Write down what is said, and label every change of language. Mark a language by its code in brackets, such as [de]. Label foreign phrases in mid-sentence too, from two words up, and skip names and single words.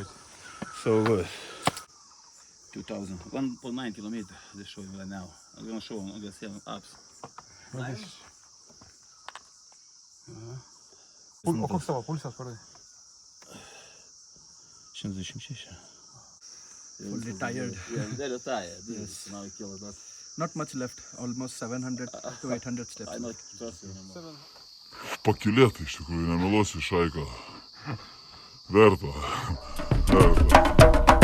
[en] So good. 1.9 kilometers they're showing right now. I'm gonna show them, I'm gonna see them ups. [lt] O koks tavo pulsas, parodai? 126. [en] Fully tired. Yeah, they're tired. Yes. Now I kill it. Not much left, almost 700 to 800 steps. I not trust you anymore. [lt] Pakylėta iš tikrųjų, nemeluosiu, Šaika. Verta.